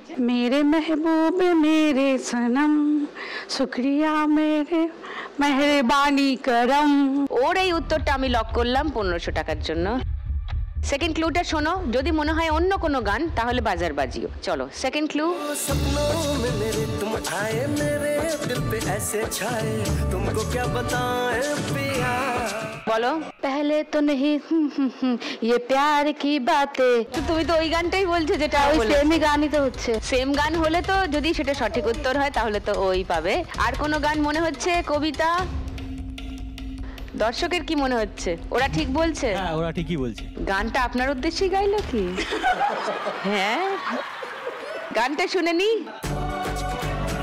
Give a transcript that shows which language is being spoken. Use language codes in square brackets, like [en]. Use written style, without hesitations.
[hi] मेरे महबूब मेरे सनम शुक्रिया मेरे मेहरबानी करम। [bn] ওর এই উত্তরটা আমি লক করলাম 1500 টাকার জন্য। সেকেন্ড ক্লুটা শোনো, যদি মনে হয় অন্য কোনো গান তাহলে বাজার বাজিও। চলো সেকেন্ড ক্লু। [hi] सपनों में मेरे तुम आए, मेरे दिल पे ऐसे छाए, तुमको क्या बताएं पिया। [bn] বলো। [hi] पहले तो नहीं ये प्यार की बातें। [bn] তো তুমি তো ওই গানটাই বলছো যেটা ওই বলে। সেমই গানই তো হচ্ছে। সেম গান হলে তো যদি সেটা সঠিক উত্তর হয় তাহলে তো ওই পাবে। আর কোনো গান মনে হচ্ছে? কবিতা, দর্শকের কি মনে হচ্ছে? ওরা ঠিক বলছে? হ্যাঁ, ওরা ঠিকই বলছে। গানটা আপনার উদ্দেশ্যেই গাইলো কি? হ্যাঁ, গানটা শুনে নি।